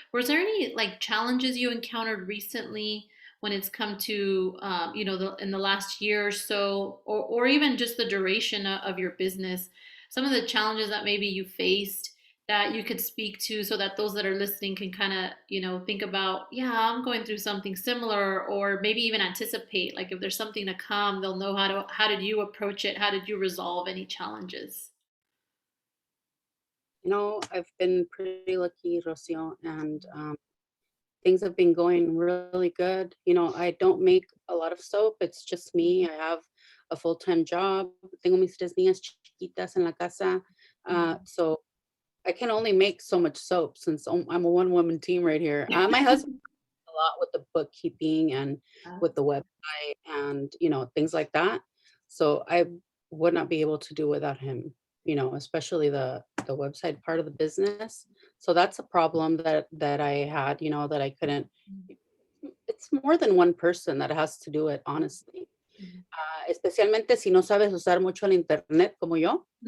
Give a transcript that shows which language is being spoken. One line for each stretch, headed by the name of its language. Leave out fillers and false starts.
English: Was there any like challenges you encountered recently when it's come to in the last year or so, or even just the duration of your business, some of the challenges that maybe you faced that you could speak to so that those that are listening can kind of think about, yeah, I'm going through something similar, or maybe even anticipate, like if there's something to come, they'll know how did you approach it, how did you resolve any challenges? I've been pretty lucky, Rocio, and things have been going really good. I don't make a lot of soap. It's just me. I have a full-time job.
Spanish: Tengo mis 3 niñas chiquitas en la casa.
English: So I can only make so much soap since I'm a one-woman team right here. My husband a lot with the bookkeeping and with the website and, things like that. So I would not be able to do without him, especially the website part of the business. So that's a problem that I had, that I couldn't. It's more than one person that has to do it, honestly.
Spanish: Especialmente si no sabes usar mucho el internet como yo.